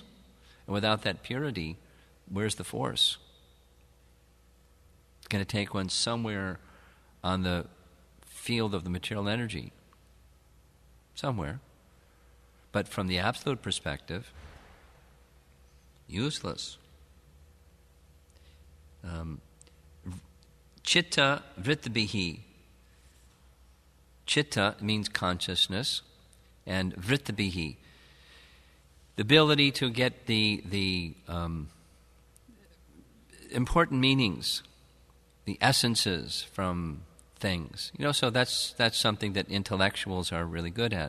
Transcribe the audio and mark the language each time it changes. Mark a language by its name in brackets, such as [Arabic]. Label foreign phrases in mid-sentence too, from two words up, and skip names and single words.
[English] And without that purity, where's the force? It's going to take one somewhere on the field of the material energy. Somewhere. But from the absolute perspective, useless. [Sanskrit] Citta-vṛttibhiḥ. [English] Citta means consciousness, and vṛttibhiḥ, the ability to get the important meanings, the essences from things. So that's something that intellectuals are really good at.